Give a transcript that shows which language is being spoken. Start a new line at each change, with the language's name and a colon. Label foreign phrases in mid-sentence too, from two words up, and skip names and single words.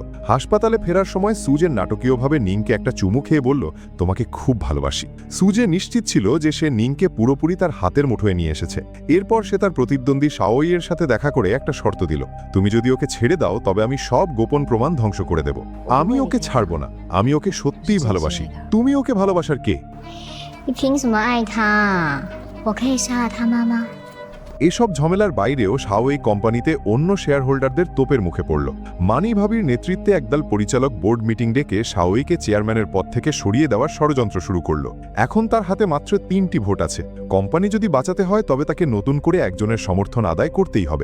Bangla: হাসপাতালে ফেরার সময় সুজে নাটকীয়ভাবে নিংকে একটা চুমু খেয়ে বলল, তোমাকে খুব ভালোবাসি। সুজে নিশ্চিত ছিল যে সে নিংকে পুরোপুরি তার হাতের মুঠোয় নিয়ে এসেছে। এরপর সে তার প্রতিদ্বন্দ্বী শাওইয়ের সাথে দেখা করে একটা শর্ত দিল, তুমি যদি ওকে ছেড়ে দাও তবে আমি সব গোপন প্রমাণ ধ্বংস করে দেব। আমি ওকে ছাড়ব না, আমি ওকে সত্যিই ভালোবাসি। তুমি ওকে ভালোবাসার কে?
Chinese: 你凭什么爱他？我可以杀了他妈妈。
Bangla: এসব ঝামেলার বাইরেও শাওই কোম্পানিতে অন্য শেয়ার হোল্ডারদের তোপের মুখে পড়ল। মানি ভাবির নেতৃত্বে একদল পরিচালক বোর্ড মিটিং ডেকে শাওইকে চেয়ারম্যানের পদ থেকে সরিয়ে দেওয়ার ষড়যন্ত্র শুরু করল। এখন তার হাতে মাত্র 3টি ভোট আছে। কোম্পানি যদি বাঁচাতে হয় তবে তাকে নতুন করে একজনের সমর্থন আদায় করতেই হবে।